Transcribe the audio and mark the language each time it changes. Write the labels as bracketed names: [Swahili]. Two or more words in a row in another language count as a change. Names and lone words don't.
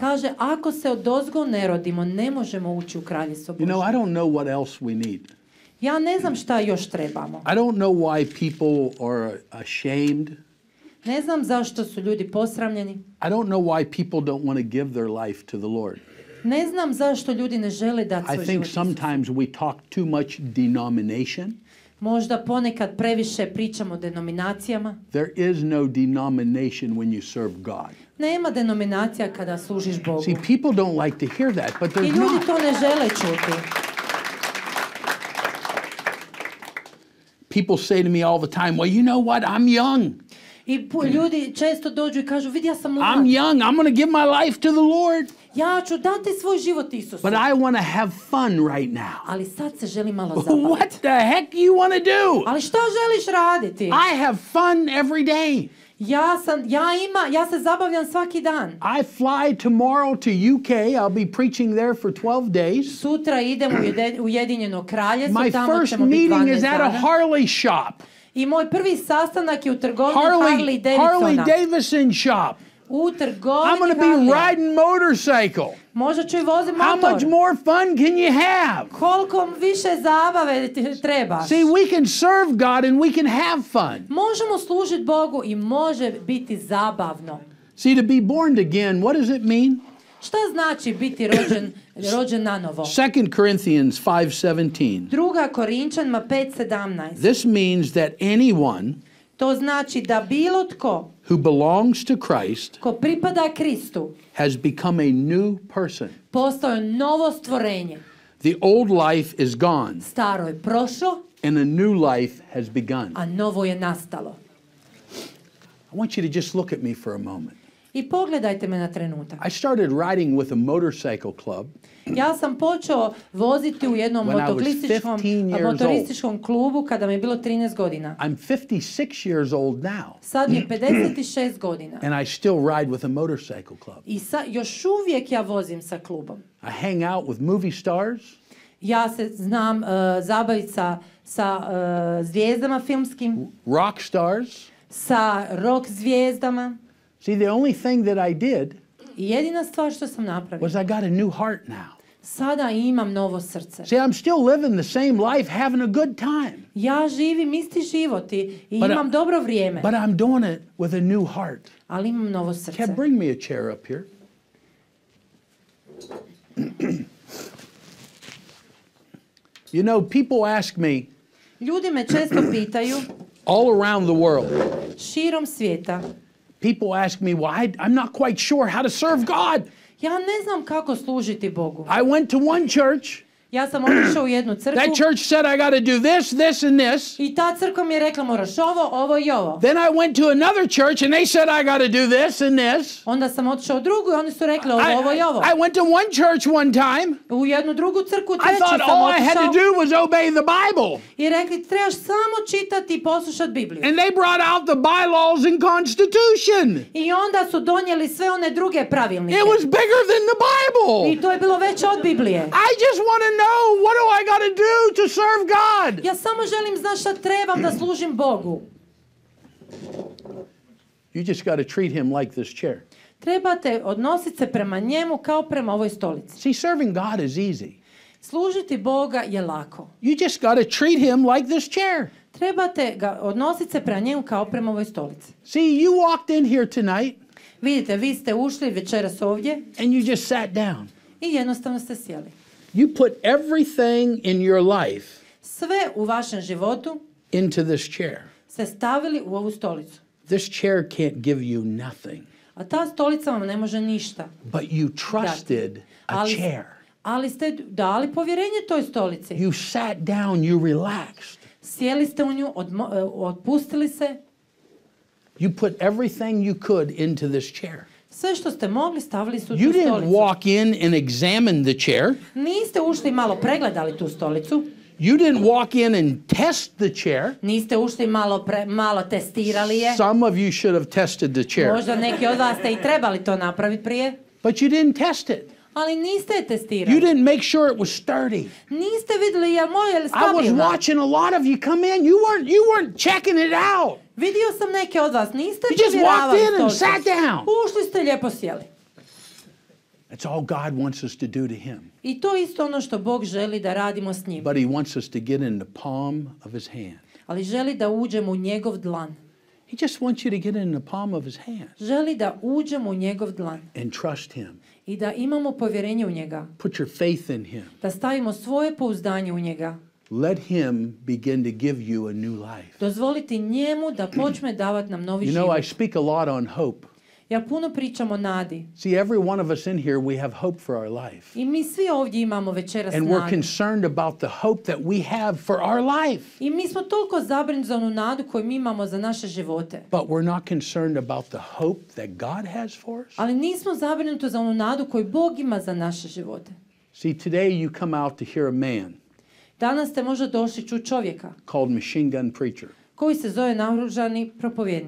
[Bosnian] kaže, ako se odozgo ne rodimo, ne možemo ući u kraljevstvo [English] You know, [Bosnian] Božje. [English] I don't know what else we need. [Bosnian] Ja ne znam šta još trebamo. [English] I don't know why people are ashamed. [Bosnian] Ne znam zašto su ljudi posramljeni. [English] I don't know why people don't want to give their life to the Lord. [Bosnian] Ne znam zašto ljudi ne žele dati [English] I [Bosnian] svoj [English] think [Bosnian] život Isusu. [English] sometimes we talk too much denomination. [Bosnian] Možda ponekad previše pričamo o denominacijama. [English] There is no denomination when you serve God. [Bosnian] Nema denominacija kada služiš Bogu. [English] See, people don't like to hear that, but I there's [Bosnian] ljudi [English] not. [Bosnian] to ne žele čuti. [English] People say to me all the time, well, you know what? I'm young. [Bosnian] I ljudi često dođu i kažu, vidi, ja sam mlad. [English] I'm young. I'm going to give my life to the Lord. [Bosnian] Ja ću dati svoj život Isusu. [English] But I want to have fun right now. [Bosnian] Ali sad se želim malo zabaviti. [English] What the heck do you want to do? [Bosnian] Ali šta želiš raditi? [English] I have fun every day. [Bosnian] Ja se zabavljam svaki dan. [English] I fly tomorrow to UK. I'll be preaching there for 12 days. [Bosnian] Sutra idem u Ujedinjeno Kraljevstvo, [English] My [Bosnian] tamo [English] first [Bosnian] ćemo biti [English] meeting [Bosnian] 12 [English] is at a [Bosnian] dana. [English] Harley shop. [Bosnian] I moj prvi sastanak je u trgovini Harley Davidsona. [English] Harley Davidson shop. [Bosnian] U trgovini [English] I'm going to be [Bosnian] Harleya. [English] riding motorcycle. [Bosnian] Možda ću i vozim [English] How [Bosnian] motor. [English] much more fun can you have? [Bosnian] Koliko više zabave ti trebaš? [English] See, we can serve God and we can have fun. [Bosnian] Možemo služiti Bogu i može biti zabavno. [English] See, to be born again, what does it mean? [Bosnian] Šta znači biti rođen na novo? [English] 2 Corinthians 5:17. [Bosnian] 2. Korinčanima 5:17. [English] This means that anyone [Bosnian] To znači da bilo tko [English] who belongs to Christ [Bosnian] ko pripada Kristu [English] has become a new person. [Bosnian] postao je novo stvorenje. [English] The old life is gone [Bosnian] Staro je prošlo, [English] and a new life has begun. [Bosnian] a novo je nastalo. [English] I want you to just look at me for a moment. [Bosnian] I pogledajte me na trenutak. [English] I started riding with a motorcycle club [Bosnian] Ja sam počeo voziti u jednom [English] When I was 15 years [Bosnian] motorističkom klubu kada mi je bilo 13 godina. [English] I'm 56 years old now, [Bosnian] Sad mi je 56 godina. [English] and I still ride with a motorcycle club. [Bosnian] I još uvijek ja vozim sa klubom. [English] I hang out with movie stars. [Bosnian] Ja se znam zabaviti sa zvijezdama filmskim, [English] Rock stars. [Bosnian] sa rock zvijezdama. [English] See, the only thing that I did [Bosnian] I jedina stvar što sam napravila, [English] was I got a new heart now. [Bosnian] sada imam novo srce. [English] See, I'm still living the same life, having a good time. [Bosnian] Ja živim isti život i [English] But [Bosnian] imam dobro vrijeme, [English] But I'm doing it with a new heart. [Bosnian] ali imam novo srce. [English] Can bring me a chair up here. You know, people ask me [Bosnian] Ljudi me često pitaju [English] all around the world. [Bosnian] širom svijeta. [English] People ask me, well, I'm not quite sure how to serve God. [Bosnian] Ja ne znam kako služiti Bogu. [English] I went to one church. [Bosnian] Ja sam otišao u jednu [English] That [Bosnian] crkvu [English] church said I got to do this, this, and this. [Bosnian] i ta crkva mi je rekla moraš ovo i ovo. [English] Then I went to another church and they said I got to do this and this. [Bosnian] Onda sam otišao u drugu i oni su rekli ovo i ovo. [English] I went to one church one time. [Bosnian] U jednu drugu crkvu [English] I [Bosnian] treći [English] thought [Bosnian] sam [English] all I had to [Bosnian] otišao [English] do was obey the Bible. [Bosnian] i rekli trebaš samo čitati i poslušati Bibliju. [English] And they brought out the bylaws and constitution. [Bosnian] I onda su donijeli sve one druge pravilnike. [English] It was bigger than the Bible. [Bosnian] I to je bilo veće od Biblije. [English] I just want to know, what do I got to do to serve God? [Bosnian] Ja samo želim znati šta trebam da služim Bogu. [English] You just got to treat him like this chair. [Bosnian] Trebate odnositi se prema njemu kao prema ovoj stolici. [English] See, serving God is easy. [Bosnian] Služiti Boga je lako. [English] You just got to treat him like this chair. [Bosnian] Trebate ga odnositi se prema njemu kao prema ovoj stolici. [English] See, you walked in here tonight [Bosnian] Vidite, vi ste ušli večeras ovdje [English] and you just sat down. [Bosnian] i jednostavno ste sjeli. [English] You put everything in your life [Bosnian] Sve u vašem životu [English] into this chair. [Bosnian] ste stavili u ovu stolicu. [English] This chair can't give you nothing, [Bosnian] A ta stolica vam ne može ništa. [English] but you trusted a chair. [Bosnian] Ali ste dali povjerenje toj stolici. [English] You sat down, you relaxed. [Bosnian] Sjeli ste u nju, otpustili se. [English] You put everything you could into this chair. [Bosnian] Sve što ste mogli stavili su u [English] You [Bosnian] tu [English] didn't [Bosnian] stolicu. [English] walk in and examine the chair. [Bosnian] Niste ušli malo pregledali tu stolicu. [English] You didn't walk in and test the chair. [Bosnian] Niste ušli malo testirali je. [English] Some of you should have tested the chair, [Bosnian] Možda neki od vas ste i trebali to napraviti prije. [English] but you didn't test it. [Bosnian] Ali niste je [English] You [Bosnian] testirali. [English] didn't make sure it was sturdy. [Bosnian] Niste vidjeli je moje li [English] I was [Bosnian] stabilna. [English] watching a lot of you come in. You weren't checking it out. [Bosnian] Vidio sam neke od vas. Niste [English] You just walked [Bosnian] provjeravali [English] in and [Bosnian] stolicu. [English] sat down. [Bosnian] Ušli ste lijepo sjeli. [English] That's all God wants us to do to him. [Bosnian] I to isto ono što Bog želi da radimo s njim. [English] But he wants us to get in the palm of his hand. [Bosnian] Ali želi da uđemo u njegov dlan. [English] He just wants you to get in the palm of his hand [Bosnian] Želi da uđemo u njegov dlan. [English] and trust him. [Bosnian] I da imamo povjerenje u njega. [English] Put your faith in him. [Bosnian] Da stavimo svoje pouzdanje u njega. [English] Let him begin to give you a new life. [Bosnian] Dozvoliti njemu da počne davati nam novi [English] You know, I [Bosnian] život. [English] speak a lot on hope. [Bosnian] Ja puno pričam o nadi. [English] See, every one of us in here, we have hope for our life. [Bosnian] I mi svi ovdje imamo večeras [English] And we're [Bosnian] nadu. [English] concerned about the hope that we have for our life. [Bosnian] I mi smo toliko zabrinuti za onu nadu koju mi imamo za naše živote. [English] But we're not concerned about the hope that God has for us. [Bosnian] Ali nismo zabrinuti za onu nadu koju Bog ima za naše živote. [English] See, today you come out to hear a man [Bosnian] Danas ste možda došli čuti čovjeka [English] called Machine Gun Preacher. [Bosnian] koji se zove Naoružani propovjednik.